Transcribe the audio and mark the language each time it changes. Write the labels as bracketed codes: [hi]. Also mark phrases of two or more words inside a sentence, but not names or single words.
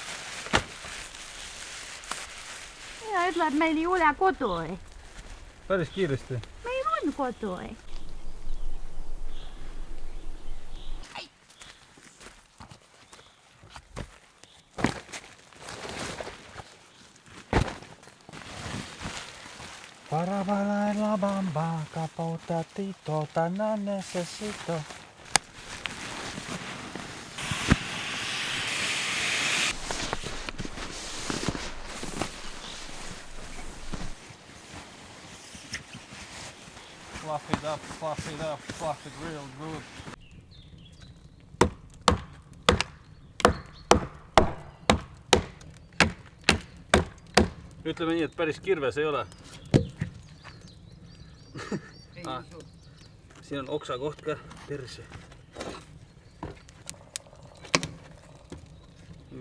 [et] Ja ütleb, meil ei ole kodu. Päris kiiresti. Meil on kodu. [es] Para bailar la bamba, capotatito, tan necesito. [en] Fluff it real good. [et] Ütleme nii, et päris kirves ei ole. Siin on oksa koht ka perse.